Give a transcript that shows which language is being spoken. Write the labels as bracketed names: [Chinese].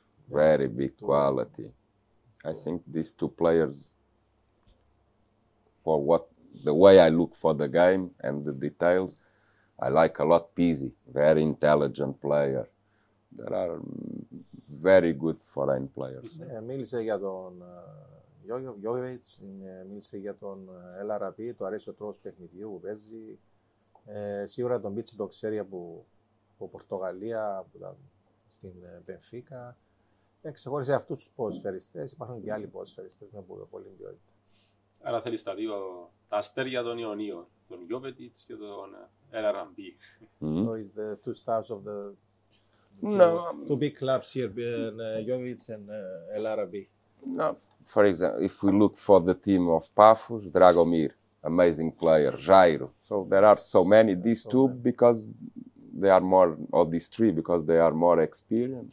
[English] Very big quality. I think these two players, for the way I look for the game and the details, I like a lot Pizzi, very intelligent player. There are very good foreign players. [Greek] Μίλησε για τον Γιώβιτς, μίλησε για τον El Arabi, του αρέσει ο τρόπος παιχνιδιού που παίζει. Σίγουρα τον Πίτσι το ξέρει από Πορτογαλία, στην Μπενφίκα. Ξεχώρισε αυτούς τους ποδοσφαιριστές, υπάρχουν και άλλοι ποδοσφαιριστές με πολύ ποιότητα. Άρα θέλεις τα αστέρια των Ιωνίων, τον Γιώβετιτς και τον El Arabi. [English] So it's the two stars of the two big clubs here, Jovic and El Arabi. No, for example, if we look for the team of Pafos, Dragomir, amazing player, Jairo. So there are so many. These two because they are more, or these three because they are more experienced.